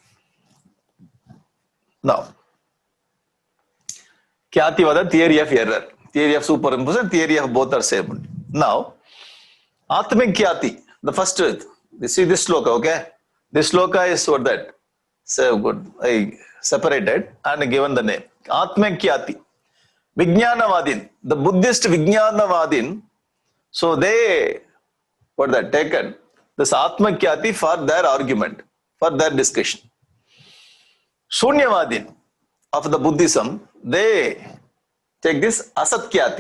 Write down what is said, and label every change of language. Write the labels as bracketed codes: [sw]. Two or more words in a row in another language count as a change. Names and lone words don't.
[en] Now, Kyati was the theory of error. Theory of superimposition, theory of both are same. Now, Atmik Kyati, the first, you see this sloka, okay? This sloka is what that. So good. I separated and given the name. Atmik Kyati. Vijnanavadin. The Buddhist Vijnanavadin. So they, what that, taken this Atmik Kyati for their argument, for their discussion. Shunyavadin of the Buddhism, they take this Asatkyati.